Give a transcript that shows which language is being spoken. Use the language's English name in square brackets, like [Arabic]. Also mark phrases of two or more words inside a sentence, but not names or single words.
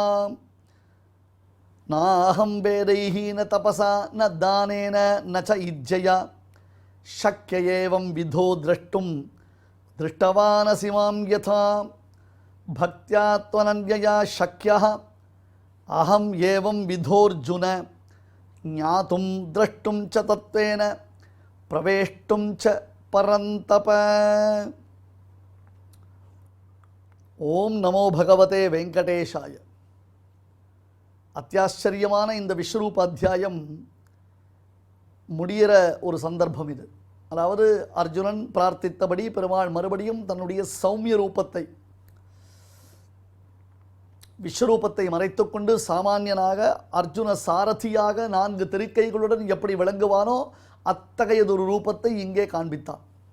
[Sanskrit] नाहं वेदैः न तपसा न दानेन न च युज्यया शक्य एवं विधो द्रष्टुं दृष्टवानसि मां यथा भक्त्या त्वनन्यया शक्यः अहं एवं विधोऽर्जुन ज्ञातुं द्रष्टुं च तत्त्वेन प्रवेष्टुं च परन्तप. ॐ नमो भगवते वेङ्कटेशाय. [Tamil] அத்தியாச்சரியமான இந்த விஸ்வரூப அத்தியாயம் முடிகிற ஒரு சந்தர்ப்பம் இது. அதாவது அர்ஜுனன் பிரார்த்தித்தபடி பெருமாள் மறுபடியும் தன்னுடைய சௌமிய ரூபத்தை விஸ்வரூபத்தை மறைத்துக்கொண்டு சாமானியனாக அர்ஜுன சாரதியாக 4 திருக்கைகளுடன் எப்படி விளங்குவானோ அத்தகையதொரு ரூபத்தை இங்கே காண்பித்தான்.